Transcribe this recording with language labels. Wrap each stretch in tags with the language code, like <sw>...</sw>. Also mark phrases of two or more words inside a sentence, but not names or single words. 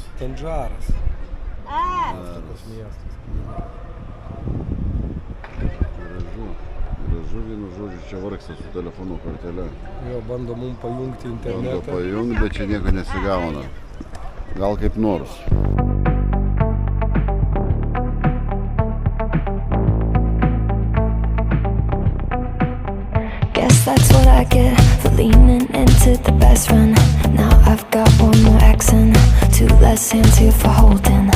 <lt>Tandžaras. Geras. Miestas. Gražu, vienu žodžiu, čia vargsta su telefono kortele. Jo, bando mum pajungti Bando internetą. pajungti, bet čia nieko nesigauna. Gal kaip nors.</lt> <en>Guess that's what I get for leaning into the best friend. Now I've got one more accent, 2 less hands here for holding.</en>